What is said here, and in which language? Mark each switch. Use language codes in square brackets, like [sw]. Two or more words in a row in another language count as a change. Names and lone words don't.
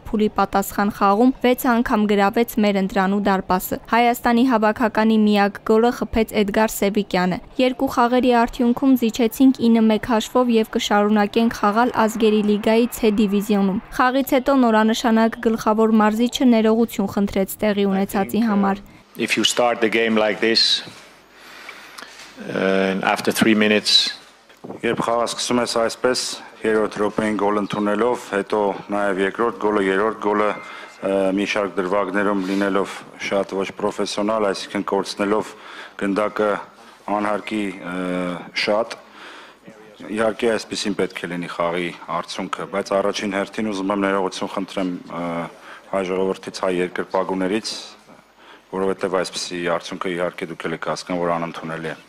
[hy] փուլի պատասխան խաղում 6 անգամ գրավեց մեր ընտրանու դարպասը։ Հայաստանի հավաքականի միակ գոլը խփեց Էդգար Սևիկյանը։ 2 խաղերի արդյունքում զիջեցինք 9-1 հաշվով և կշարունակենք խաղալ ազգերի լիգայի C դիվիզիոնում։ Խաղից հետո նորանշանակ գլխավոր մարզիչը ներողություն խնդրեց տեղի ունեցածի համար։ [en] If you start the game like this after 3 minutes [hy] Երբ խաղը սկսում ես այսպես, երրորդ րոպեին գոլ ընդունելով, հետո նաև երկրորդ գոլը, երրորդ գոլը մի շարք դրվագներում լինելով շատ ոչ պրոֆեսիոնալ, այսինքն կորցնելով գնդակը անհարկի շատ, իհարկե այսպեսին պետք է լինի խաղի արդյունքը, բայց առաջին հերթին ուզում եմ ներողություն խնդրեմ հայ ժողովրդից, հայ երկրպագուներից, որովհետև այսպեսի արդյունքը իհարկե դուք եք հասկանում, որ անընդունելի է։